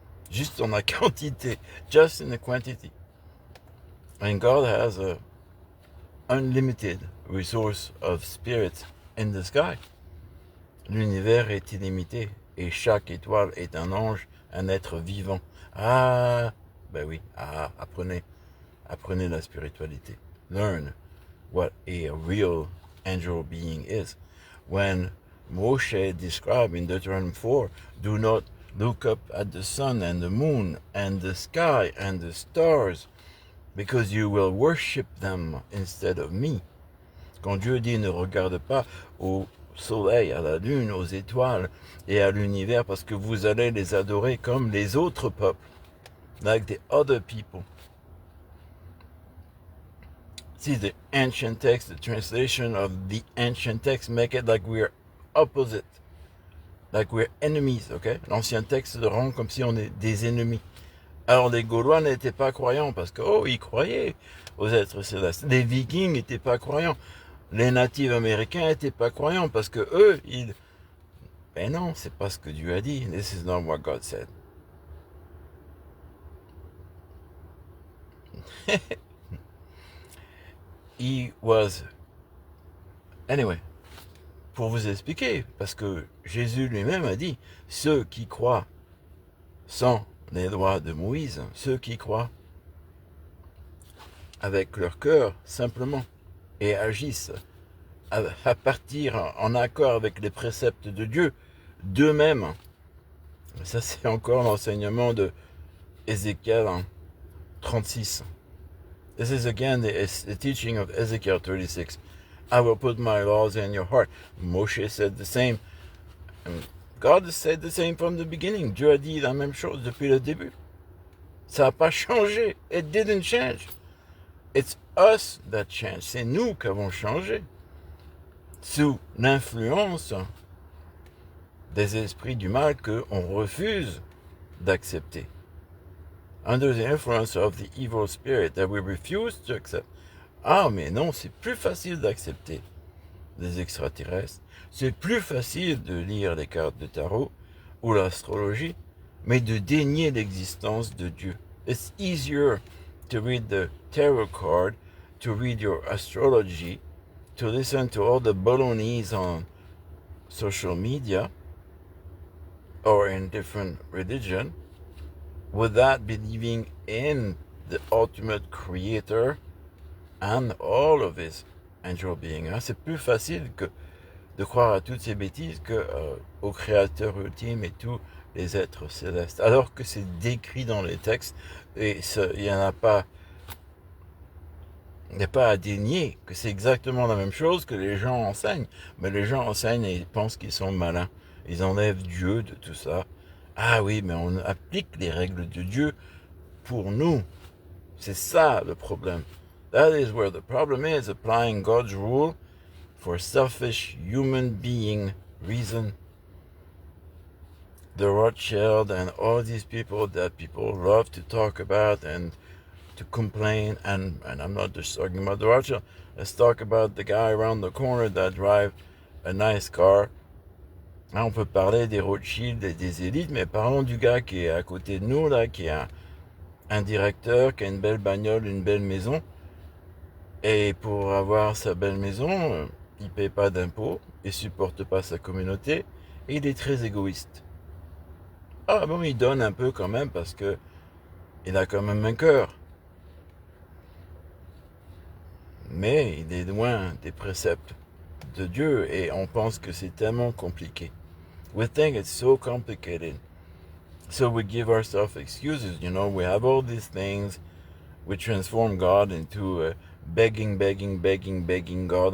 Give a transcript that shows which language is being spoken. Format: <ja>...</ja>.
<fr>Juste en la quantité,</fr> <en>just in the quantity. And God has a unlimited resource of spirits in the sky.</en> <fr>L'univers est illimité et chaque étoile est un ange, un être vivant. Ah, ben oui, apprenez la spiritualité.</fr> <en>Learn what a real angel being is. When Moshe described in Deuteronomy 4, do not look up at the sun and the moon and the sky and the stars, because you will worship them instead of me.</en> <fr>Quand Dieu dit ne regarde pas au soleil, à la lune, aux étoiles et à l'univers, parce que vous allez les adorer comme les autres peuples,</fr> <en>like the other people. See, the ancient text, the translation of the ancient text make it like we're opposite, like we're enemies, ok?</en> <fr>L'ancien texte le rend comme si on est des ennemis. Alors les Gaulois n'étaient pas croyants parce que, ils croyaient aux êtres célestes. Les Vikings n'étaient pas croyants. Les natifs américains n'étaient pas croyants parce que eux, ben non, c'est pas ce que Dieu a dit.</fr> <en>This is not what God said. He was...</en> <fr>Anyway, pour vous expliquer, parce que Jésus lui-même a dit, ceux qui croient sans les lois de Moïse, ceux qui croient avec leur cœur simplement et agissent à partir en accord avec les préceptes de Dieu d'eux-mêmes. Ça, c'est encore l'enseignement de Ézéchiel 36.</fr> <en>This is again the teaching of Ezekiel 36. I will put my laws in your heart. Moshe said the same. And God said the same from the beginning.</en> <fr>Dieu a dit la même chose depuis le début. Ça n'a pas changé.</fr> <en>It didn't change. It's us that changed.</en> <fr>C'est nous qui avons changé. Sous l'influence des esprits du mal qu'on refuse d'accepter.</fr> <en>Under the influence of the evil spirit that we refuse to accept.</en> <fr>Ah, mais non, c'est plus facile d'accepter les extraterrestres. C'est plus facile de lire les cartes de tarot ou l'astrologie, mais de dénier l'existence de Dieu.</fr> <en>It's easier to read the tarot card, to read your astrology, to listen to all the balonies on social media or in different religion, without believing in the ultimate creator and all of his angel being.</en> <fr>C'est plus facile que de croire à toutes ces bêtises que au créateur ultime et tous les êtres célestes. Alors que c'est décrit dans les textes et il n'y a pas à dénier que c'est exactement la même chose que les gens enseignent. Mais les gens enseignent et ils pensent qu'ils sont malins. Ils enlèvent Dieu de tout ça. Ah oui, mais on applique les règles de Dieu pour nous. C'est ça le problème.</fr> <en>That is where the problem is, applying God's rule for selfish human being reason. The Rothschild and all these people that people love to talk about and to complain, and I'm not just talking about the Rothschild. Let's talk about the guy around the corner that drive a nice car.</en> <fr>Là, on peut parler des Rothschild et des élites, mais parlons du gars qui est à côté de nous, là, qui est un directeur, qui a une belle bagnole, une belle maison. Et pour avoir sa belle maison, il paye pas d'impôts, il supporte pas sa communauté, et il est très égoïste. Ah bon, il donne un peu quand même parce que il a quand même un cœur. Mais il est loin des préceptes de Dieu et on pense que c'est tellement compliqué.</fr> <en>We think it's so complicated. So we give ourselves excuses, we have all these things. We transform God into begging God.</en>